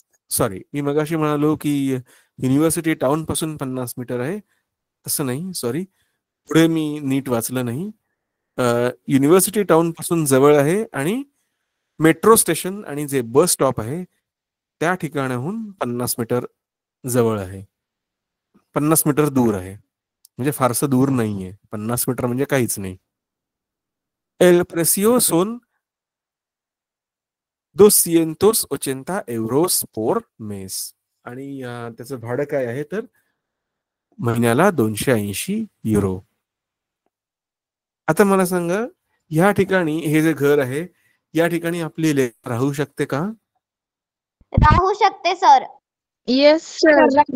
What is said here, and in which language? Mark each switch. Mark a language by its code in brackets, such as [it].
[mr] Sorry, मी मगाशी म्हणालो की युनिव्हर्सिटी टाउन पासून 50 मीटर आहे, तसं नाही, सॉरी, पुढे मी नीट वाचलं नाही. युनिव्हर्सिटी टाउन पासून जवळ आहे आणि मेट्रो स्टेशन आणि जे बस स्टॉप आहे त्या ठिकाणाहून 50 मीटर जवळ आहे, 50 मीटर दूर आहे, म्हणजे फारसं दूर नाहीये. 50 मीटर म्हणजे काहीच नाही. [es] El precio son 280 euros por mes. [mr] आणि त्याचं भाडं काय आहे तर महिन्याला 280 युरो. आता मला सांगा, या ठिकाणी हे जे घर आहे या ठिकाणी आपली राहू शकते का? राहू शकते सर. येस सर, जाऊ